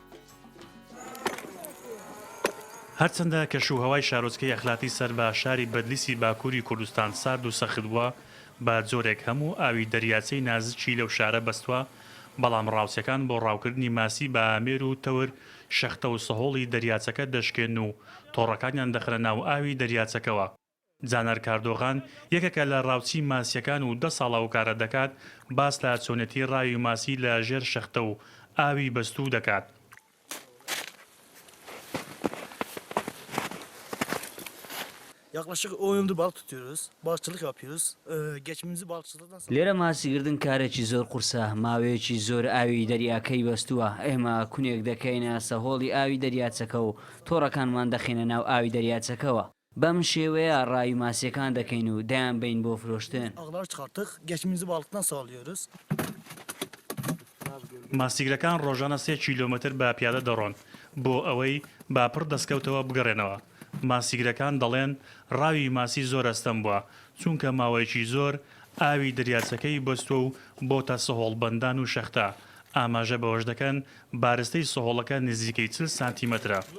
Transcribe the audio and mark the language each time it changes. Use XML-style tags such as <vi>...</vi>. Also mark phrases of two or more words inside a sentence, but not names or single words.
<ckb>هەرچەندە کەشوهەوای شارۆچکەی ئەخلاقی سەر بە شاری بەدلیسی باکووری کوردستان سارد و سەخت بووە بە جۆرێک هەموو ئاوی دەریاچەی نازکی لەو شارە بەستووە بەڵام ڕاوچەکان بۆ ڕاوکردنی ماسی بە ئامێر و تەور شەختە و سەهۆڵی دەریاچەکە دەشکێن و تۆڕەکانیان دەخرە ناو ئاوی دەریاچەکەوە. جانەر کاردۆغان یەکێکە لە ڕاوچی ماسیەکان و 10 ساڵە و کارە دەکات باس لە چۆنێتی ڕاوی ماسی لە ژێر شەختە و ئاوی بەستوو دەکات.</ckb> <tr>Yaklaşık 10 yıldır balık tutuyoruz. Balıkçılık yapıyoruz. Geçimimizi balıkçılıktan sağlıyoruz.</tr> <ckb>لێرە ماسیگردن کارێکی زۆر قورسە ماوەیەکی زۆر ئاوی دەریاکەی بەستووە ئێمە کونێک دەکەینە سەهۆڵی ئاوی دەریاچەکە و تۆڕەکانمان دەخینە ناو ئاوی دەریاچەکەەوە بەم شێوەیە ڕاوی ماسیەکان دەکەین و دایان بین بۆ فرۆشتن.</ckb> <tr>Ağlar çıkarttık. Geçimimizi balıktan sağlıyoruz.</tr> <ckb>ماسیگرەکان ڕۆژانە 3 کیلۆمەتر بە پیادە دەڕۆن بۆ ئەوەی باپڕ دەستکەوتەوە بگەڕێنەوە. ماسیگرەکان دەڵێن ڕاوی ماسی زۆر ئەستەم بووە چونکە ماوەیەکی زۆر ئاوی دەریاچەکەی بەستوە و بۆتە سەهۆڵبەندان و شەختە ئاماژە بەوەش دەکەن بارستەی سەهۆڵەکە نزیکەی 40 سانتیمەترە.</ckb>